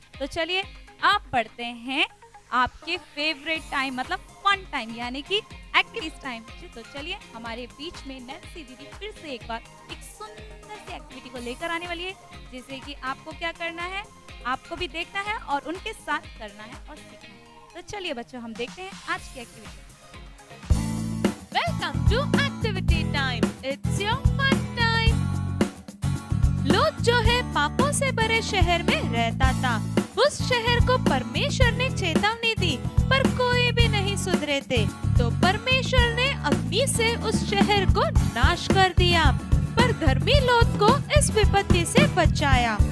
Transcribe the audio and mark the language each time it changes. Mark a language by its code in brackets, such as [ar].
[hi] तो चलिए आप बढ़ते हैं आपके फेवरेट टाइम मतलब फन टाइम यानी कि एक्टिविटी टाइम। तो चलिए, हमारे बीच में नैन्सी दीदी फिर से एक बार एक सुंदर सी एक्टिविटी को लेकर आने वाली है, जिसे कि आपको क्या करना है, आपको भी देखना है और उनके साथ करना है और सीखना है। तो चलिए बच्चों, हम देखते हैं आज की activity. [en] Welcome to activity time. It's your fun time. [hi] लूत जो है पापों से भरे शहर में रहता था। उस शहर को परमेश्वर ने चेतावनी दी, पर कोई भी नहीं सुधरे थे। तो परमेश्वर ने अग्नि से उस शहर को नाश कर दिया, पर धर्मी लूत को इस विपत्ति से बचाया।